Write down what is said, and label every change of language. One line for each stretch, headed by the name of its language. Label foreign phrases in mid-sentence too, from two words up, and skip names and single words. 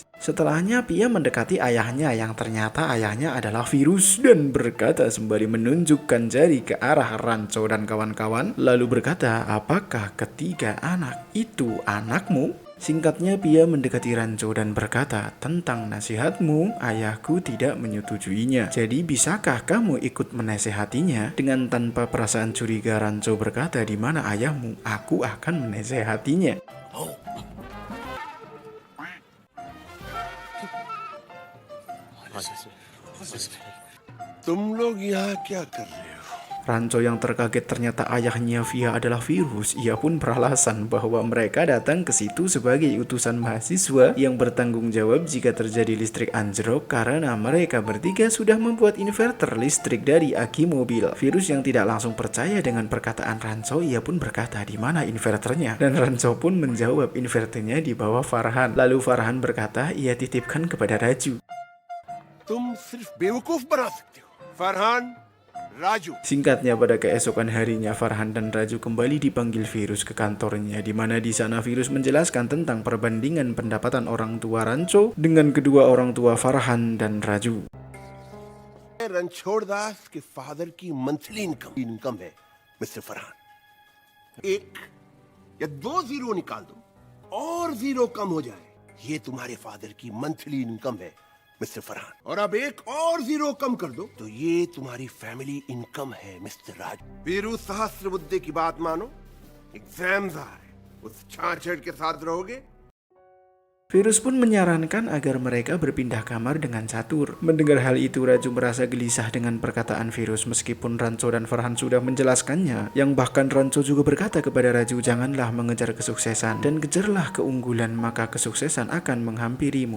Indonesian: Setelahnya Pia mendekati ayahnya yang ternyata ayahnya adalah Virus dan berkata sembari menunjukkan jari ke arah Rancho dan kawan-kawan, lalu berkata, "Apakah ketiga anak itu anakmu?" Singkatnya Pia mendekati Rancho dan berkata, "Tentang nasihatmu, ayahku tidak menyetujuinya. Jadi bisakah kamu ikut menasehatinya?" Dengan tanpa perasaan curiga Rancho berkata, "Di mana ayahmu? Aku akan menasehatinya."
Hindi: तुम लोग यहाँ क्या कर रहे हो?
Indonesian: Rancho yang terkaget ternyata ayahnya Via adalah Virus. Ia pun beralasan bahwa mereka datang ke situ sebagai utusan mahasiswa yang bertanggung jawab jika terjadi listrik anjlok karena mereka bertiga sudah membuat inverter listrik dari aki mobil. Virus yang tidak langsung percaya dengan perkataan Rancho, ia pun berkata, "Di mana inverternya?" Dan Rancho pun menjawab inverternya di bawah Farhan. Lalu Farhan berkata ia titipkan kepada Raju.
Hindi: तुम सिर्फ बेवकूफ बना सकते हो। फरहान, Raju.
Indonesian: Singkatnya, pada keesokan harinya Farhan dan Raju kembali dipanggil Virus ke kantornya, di mana di sana Virus menjelaskan tentang perbandingan pendapatan orang tua Rancho dengan kedua orang tua Farhan dan Raju.
Hindi: रणछोड़ दास के फादर की
English: monthly income
Hindi: है मिस्टर फरहान, 1 या 2 जीरो निकाल दो और जीरो कम हो जाए, ये तुम्हारे फादर की
English: monthly income
Hindi: है मिस्टर फरहान, और अब 1 और जीरो कम कर दो तो ये तुम्हारी
English: family income
Hindi: है मिस्टर राज। वीरू सहस्त्रबुद्धे की बात मानो, एग्जाम्स आ रहे, उस छाछड़ के साथ रहोगे।
Indonesian: Virus pun menyarankan agar mereka berpindah kamar dengan catur. Mendengar hal itu, Raju merasa gelisah dengan perkataan Virus meskipun Rancho dan Farhan sudah menjelaskannya. Yang bahkan Rancho juga berkata kepada Raju, "Janganlah mengejar kesuksesan dan kejarlah keunggulan, maka kesuksesan akan menghampirimu."